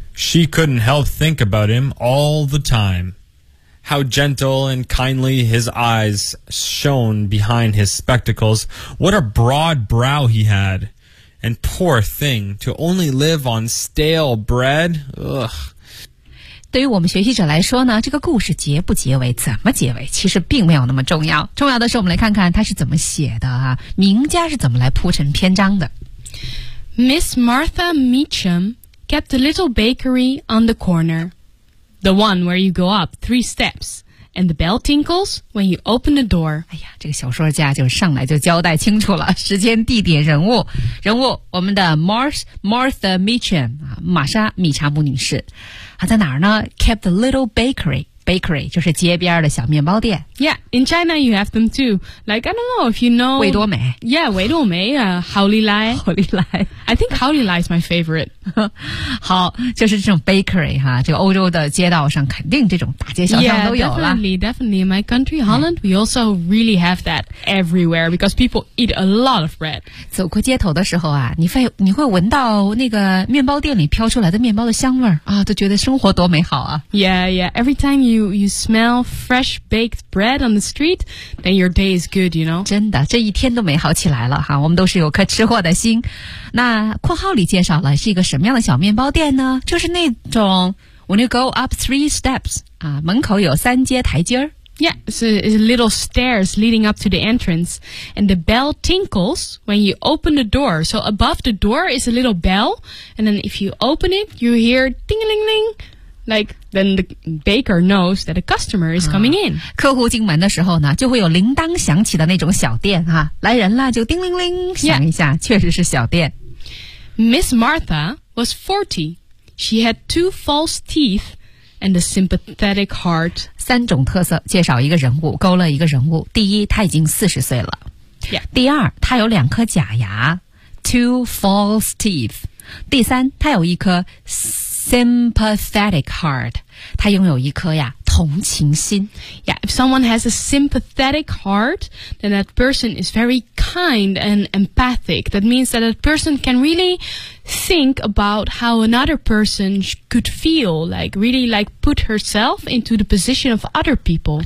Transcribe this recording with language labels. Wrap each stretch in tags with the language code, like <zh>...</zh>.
<en>She couldn't help think about him all the time. How gentle and kindly his eyes shone behind his spectacles. What a broad brow he had. And poor thing, to only live on stale bread, ugh.</en> <zh>对于我们学习者来说呢，这个故事结不结尾，怎么结尾，其实并没有那么重要。重要的是我们来看看他是怎么写的啊，名家是怎么来铺陈篇章的。</zh> <en>Miss Martha Meacham kept a little bakery on the corner. The one where you go up three steps and the bell tinkles when you open the door.</en> <zh>哎呀，这个小说家就上来就交代清楚了，时间、地点、人物。人物，我们的 Martha Mitchum, 玛莎·米查姆女士。她在哪儿呢？</zh> <en>Kept the little bakery.</en> <zh>Bakery 就是街边的小面包店。</zh> <en>Yeah, in China you have them too. Like, I don't know if you know...</en> <zh>维多美。 Yeah, 维多美啊。好利来。好利来。</zh> <en>I think 好利来 is my favorite.</en> <zh>好，就是这种 bakery 哈，这个欧洲的街道上肯定这种大街小巷都有了。</zh> <en>Yeah, definitely, definitely. In my country, Holland, we also really have that everywhere because people eat a lot of bread.</en> <zh>走过街头的时候啊，你会闻到那个面包店里飘出来的面包的香味啊，都觉得生活多美好啊。</zh> <en>Yeah, yeah. Every time you smell fresh baked bread on the street, then your day is good, you know?</en> <zh>真的，这一天都美好起来了哈，我们都是有颗吃货的心。那括号里介绍了是一个什么样的小面包店呢？就是那种</zh> <en>when you go up three steps,</en> <zh>啊，门口有三阶台阶。</zh> <en>Yeah, so it's little stairs leading up to the entrance, and the bell tinkles when you open the door. So above the door is a little bell, and then if you open it, you hear ding-a-ling-ling,Like, then the baker knows that a customer is coming in.</en> <zh>客户进门的时候呢，就会有铃铛响起的那种小店哈，来人了就叮铃铃响一下，确实是小店。</zh> <en>Miss Martha was 40. She had two false teeth and a sympathetic heart.</en> <zh>三种特色，介绍一个人物，勾勒一个人物。第一，她已经40岁了。</zh> <en>Yeah.</en> <zh>第二，她有两颗假牙。</zh> <en>Two false teeth.</en> <zh>第三，她有一颗</zh> <en>sympathetic heart.</en> <zh>他拥有一颗呀同情心。</zh> <en>Yeah, if someone has a sympathetic heart, then that person is very kind and empathic. That means that that person can really think about how another person could feel, like really like put herself into the position of other people.</en>